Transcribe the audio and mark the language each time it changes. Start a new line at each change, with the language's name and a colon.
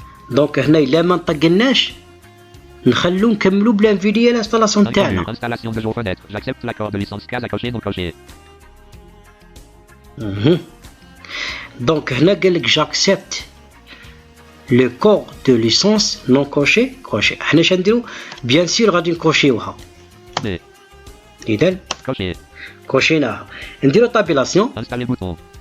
Arabic: دونك هنا الا ما نطقناش نخلو نكملوا بلا انفيديا الانستالاسيون تاعنا.
French: Installation de J fenêtre. J'accepte l'accord de licence case à cocher non coché.
Arabic: دونك هنا قال لك جاكسبت لو كور دو ليسونس نون كوشي. حنا اش نديرو؟ بيان سور غادي نكوشيوها. اذا كوشيناها. نديرو طابيلاسيون.
French: Installer bouton.